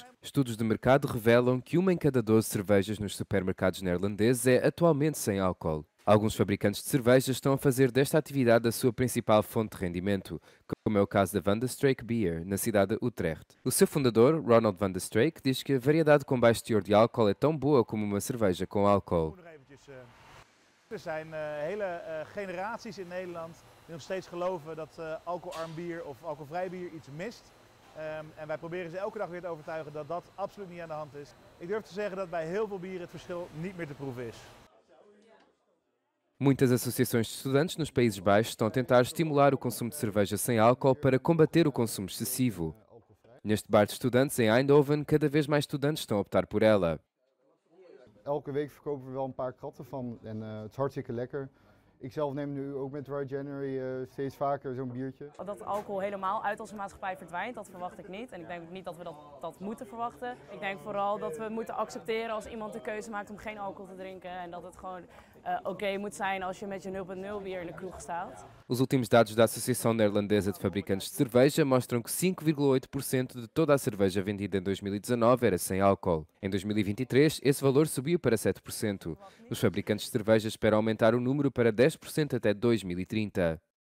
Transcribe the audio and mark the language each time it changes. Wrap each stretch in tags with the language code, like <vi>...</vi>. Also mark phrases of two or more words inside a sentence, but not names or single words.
<pt>Estudos de mercado revelam que 1 em cada 12 cervejas nos supermercados neerlandeses é atualmente sem álcool. Alguns fabricantes de cervejas estão a fazer desta atividade a sua principal fonte de rendimento, como é o caso da Van de Streek Beer, na cidade de Utrecht. O seu fundador, Ronald Van de Streek, diz que a variedade com baixo teor de álcool é tão boa como uma cerveja com álcool.</pt> <nl>Er zijn hele generaties in Nederland die nog steeds geloven dat alcoholarm bier of alcoholvrij bier iets mist. En wij proberen ze elke dag weer te overtuigen dat dat absoluut niet aan de hand is. Ik durf te zeggen dat bij heel veel bieren het verschil niet meer te proeven is.</nl> <pt>Muitas associações de estudantes nos Países Baixos estão a tentar estimular o consumo de cerveja sem álcool para combater o consumo excessivo. Neste bar de estudantes em Eindhoven, cada vez mais estudantes estão a optar por ela.</pt> <nl>Elke week verkopen we wel een paar kratten van en het is hartstikke lekker. Ik zelf neem nu ook met Dry January steeds vaker zo'n biertje. Dat alcohol helemaal uit onze maatschappij verdwijnt, dat verwacht ik niet. En ik denk ook niet dat we dat moeten verwachten. Ik denk vooral dat we moeten accepteren als iemand de keuze maakt om geen alcohol te drinken. En dat het gewoon oké moet zijn als je met je 0,0 bier in de kroeg staat.</nl> <pt>Os últimos dados da Associação Neerlandesa de Fabricantes de Cerveja mostram que 5,8% de toda a cerveja vendida em 2019 era sem álcool. Em 2023, esse valor subiu para 7%. Os fabricantes de cerveja esperam aumentar o número para 10% até 2030.</pt>